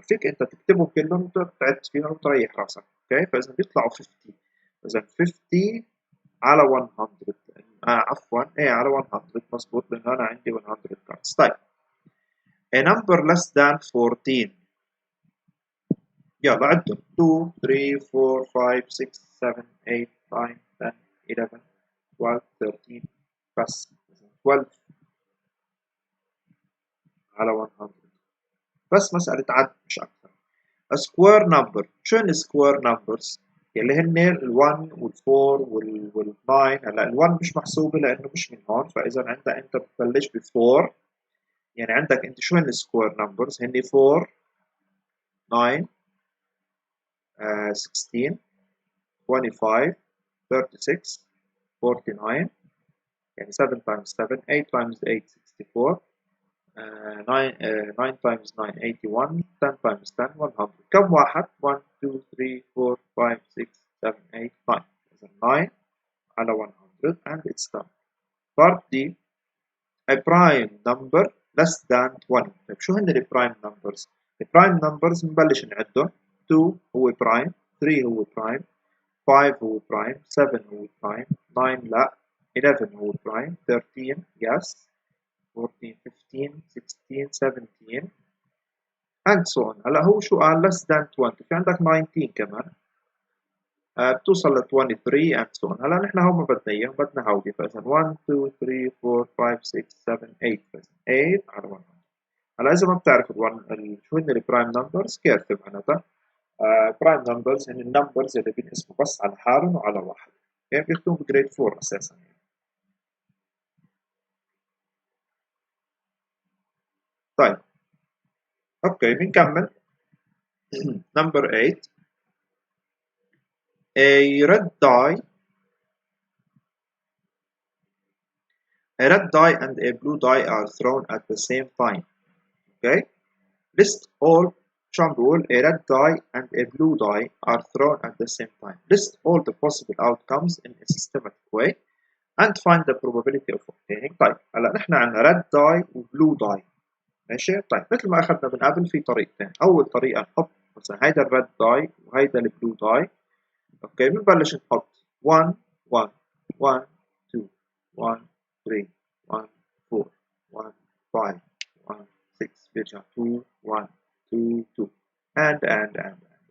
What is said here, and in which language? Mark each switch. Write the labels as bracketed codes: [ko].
[ar] فيك أنت تكتبهم كلهم وتعد فيهم وتريح راسك. اوكي، فإذا بيطلعوا 50. إذا 50 على 100. عفوا ايه على 100 مظبوط، لأن أنا عندي 100 cards. [en] طيب a number less than 14. [ar] يلا عدهم 2 3 4 5 6 7 8 9 10 11 12 13. بس 12 على 100. بس مسألة عد مش أكثر. [en] a square number. [ar] شو هن square numbers؟ يلي هن ال 1 وال 4 وال 9. هلا ال 1 مش محسوبة لأنه مش من هون، فإذا عندك أنت بتبلش ب 4. يعني عندك أنت شو هن square numbers؟ هن 4 9 16 25 36 49. يعني [en] 7 times 7 8 times 8 64 9 times 9 81 10 times 10 100. [ar] كم واحد؟ 1 2 3 4 5 6 7 8 9. إذا 9 على 100 [en] and it's done. Part D. A prime number less than 20. [ar] طيب شو هن ال prime numbers؟ ال prime numbers بنبلش نعدهم. 2 هو prime، 3 هو prime، 5 هو prime، 7 هو prime، 9 لا، 11 هو prime، 13 yes، 14 15 16 17 [en] and so on. [ar] هلا هو شو قال less than 20. في عندك 19 كمان بتوصل ل 23 [en] and so on. [ar] هلا نحن هون ما بدنا اياه، بدنا هودي. فاذا 1 2 3 4 5 6 7 8. 8 على 100. هلا اذا ما بتعرف شو هن البرايم نمبرز كيف معناتها؟ برايم نمبرز هن النمبرز اللي بينقسموا بس على حالهم وعلى واحد. يعني بياخذوهم بجريد 4 اساسا. طيب اوكي بنكمل. number 8. [en] A red die and a blue die are thrown at the same time. Okay, list all. [ar] شو عم بقول؟ [en] a red die and a blue die are thrown at the same time. List all the possible outcomes in a systematic way and find the probability of obtaining. [ar] طيب هلا نحن عندنا red die و blue die. ماشي؟ طيب مثل ما اخذنا من قبل في طريقتين. اول طريقه نحط مثلا هيدا الريد داي وهيدا البلو داي. اوكي، بنبلش نحط 1 1 1 2 1 3 1 4 1 5 1 6 بيرجع 2 1 2 2 and.